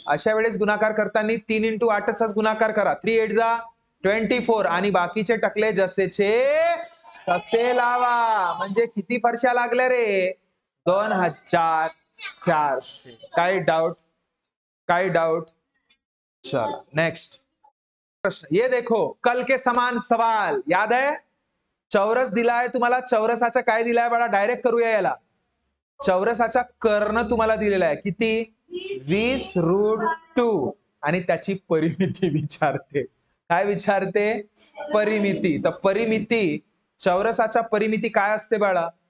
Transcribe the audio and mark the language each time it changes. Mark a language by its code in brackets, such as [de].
[mr] अशा वेळेस गुणाकार करताना 3 × 8चाच गुणाकार करा. 3 8 जा 24 आणि बाकीचे टकले जसेचे तसे लावा. म्हणजे किती फरशा लागल्या रे, 2400. काही डाऊट, काही डाऊट. चला नेक्स्ट. [hi] प्रश्न, ये देखो कल के समान सवाल याद है? [mr] चौरस दिलाय तुम्हाला, चौरसाचा काय दिलाय बघा, डायरेक्ट करूया याला. चौरसाचा कर्ण तुम्हाला दिलेला आहे किती? 20√2 आणि त्याची परिमिती विचारते. काय विचारते? परिमिती. तर परिमिती, चौरसाचा परिमिती काय असते बाळा?